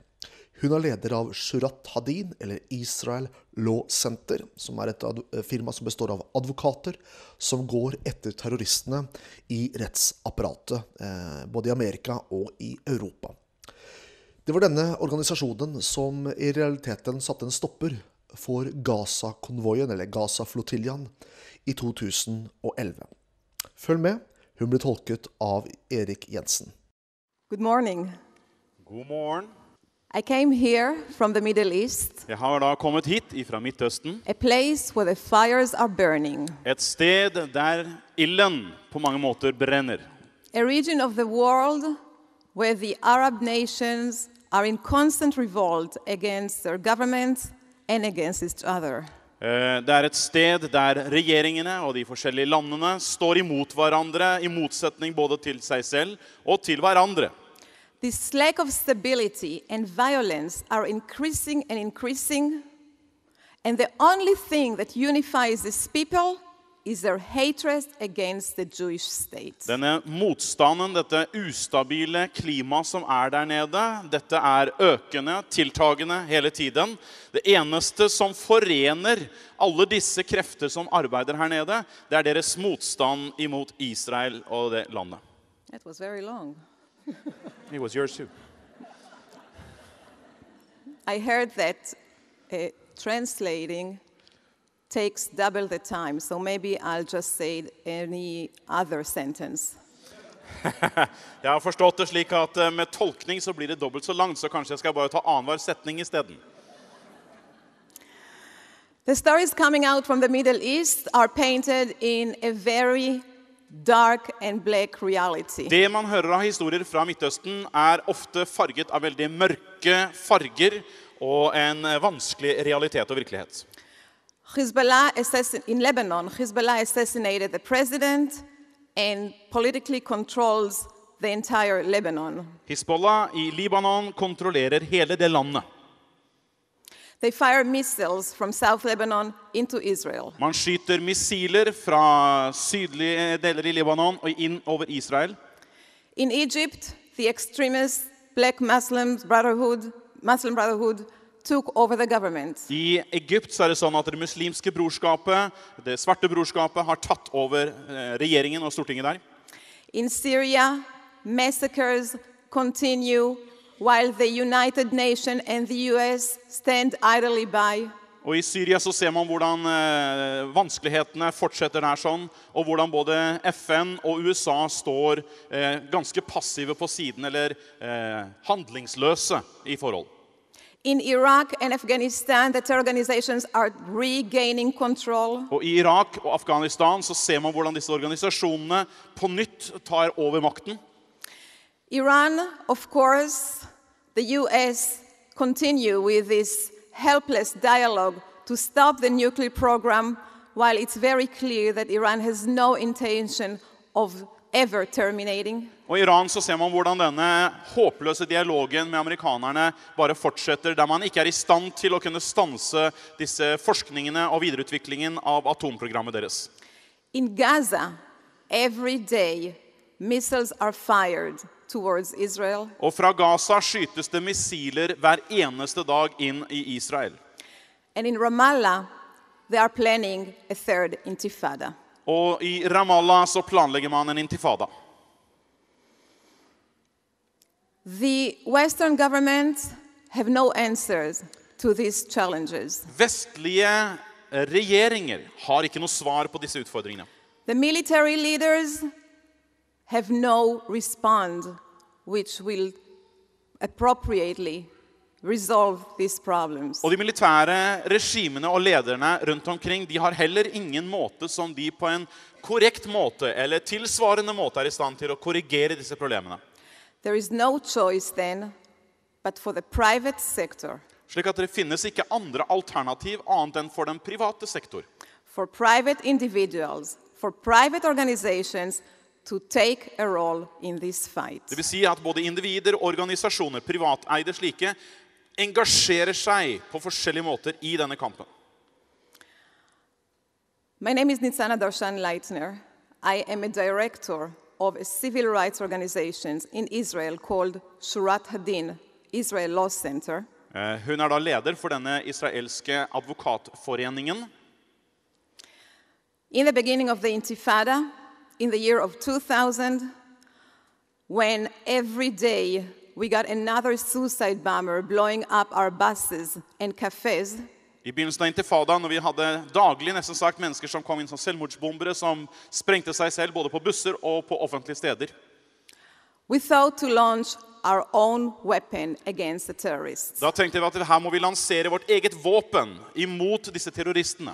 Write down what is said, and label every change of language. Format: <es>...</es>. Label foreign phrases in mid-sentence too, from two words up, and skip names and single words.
<no>Hun er leder av Shurat Hadin, eller</no> <en>Israel Law Center,</en> <no>som er et firma som består av advokater som går etter terroristene i rettsapparatet, både i Amerika og i Europa. Det var denne organisasjonen som i realiteten satte en stopper for Gaza-konvoien, eller Gaza-flottiljan, i 2011. Følg med. Hun ble tolket av Erik Jensen.</no> <en>Good morning.</en> <no>God morgen.</no> <en>I came here from the Middle East,</en> <no>Jeg har da kommet hit fra Midtøsten,</no> <en>a place where the fires are burning,</en> <no>et sted der ilden på mange måter brenner.</no> <en>a region of the world where the Arab nations are in constant revolt against their governments and against each other.</en> <no>Det er et sted der regjeringene og de forskjellige landene står imot hverandre, i motsetning både til seg selv og til hverandre.</no> <en>This lack of stability and violence are increasing, and the only thing that unifies these people is their hatred against the Jewish state.</en> <no>Denne motstanden, dette ustabile klimaet som er der nede, dette er økende, tiltagende hele tiden. Det eneste som forener alle disse krefter som arbeider her nede, det er deres motstand imot Israel og det landet.</no> <en>That was very long. It was yours too. I heard that translating takes double the time, so maybe I'll just say any other sentence.</en> <no>Jeg har forstått det slik at med tolkning så blir det dobbelt så langt, så kanskje jeg skal bare ta annenhver setning i stedet.</no> <en>The stories coming out from the Middle East are painted in a very dark and black reality.</en> <no>Det man hører av historier fra Midtøsten er ofte farget av veldig mørke farger og en vanskelig realitet og virkelighet.</no> <en>In Lebanon, Hezbollah assassinated the president and politically controls the entire Lebanon.</en> <no>Hezbollah i Libanon kontrollerer hele det landet.</no> <en>They fire missiles from South Lebanon into Israel.</en> <no>Man skyter missiler fra sydlige deler i Libanon og inn over Israel.</no> <en>In Egypt, the extremist black Muslim Brotherhood took over the government.</en> <no>I Egypt så er det sånn at det muslimske brorskapet, det svarte brorskapet, har tatt over regjeringen og Stortinget der.</no> <en>In Syria, massacres continue while the United Nations and the US stand idly by.</en> <no>Og i Syria så ser man hvordan vanskelighetene fortsetter der sånn, og hvordan både FN og USA står ganske passive på siden, eller handlingsløse i forhold.</no> <en>In Iraq and Afghanistan, the terror organizations are regaining control.</en> <no>Og i Irak og Afghanistan så ser man hvordan disse organisasjonene på nytt tar over makten.</no> <en>Iran, of course, the US continue with this helpless dialogue to stop the nuclear program, while it's very clear that Iran has no intention of ever terminating.</en> <no>Og i Iran så ser man hvordan denne håpløse dialogen med amerikanerne bare fortsetter, der man ikke er i stand til å kunne stanse disse forskningene og videreutviklingen av atomprogrammet deres.</no> <en>In Gaza, every day, missiles are fired towards Israel.</en> <no>Og fra Gaza skytes det missiler hver eneste dag inn i Israel.</no> <en>And in Ramallah, they are planning a third intifada.</en> <no>Og i Ramallah så planlegger man en intifada.</no> <en>The Western governments have no answers to these challenges.</en> <no>Vestlige regjeringer har ikke noe svar på disse utfordringene.</no> <en>The military leaders have no response which will appropriately resolve these problems.</en> <no>Og de militære regimene og lederne rundt omkring, de har heller ingen måte som de på en korrekt måte eller tilsvarende måte er i stand til å korrigere disse problemene.</no> <en>There is no choice then but for the private sector,</en> <no>Slik at det finnes ikke andre alternativ annet enn for den private sektor.</no> <en>for private individuals, for private organizations to take a role in this fight.</en> <no>Det vil si at både individer og organisasjoner, privateide slike, engasjerer seg på forskjellige måter i denne kampen.</no> <en>My name is Nitzana Darshan-Leitner. I am a director of a civil rights organization in Israel called Shurat Hadin, Israel Law Center.</en> <no>Hun er da leder for denne israelske advokatforeningen.</no> <en>In the beginning of the Intifada, in the year of 2000, when every day we got another suicide bomber blowing up our buses and cafes,</en> <no>I begynnelsen av intifada, når vi hadde daglig nesten sagt mennesker som kom inn som selvmordsbombere, som sprengte seg selv både på busser og på offentlige steder,</no> <en>we thought to launch our own weapon against the terrorists.</en> <no>da tenkte vi at her må vi lansere vårt eget våpen imot disse terroristene.</no>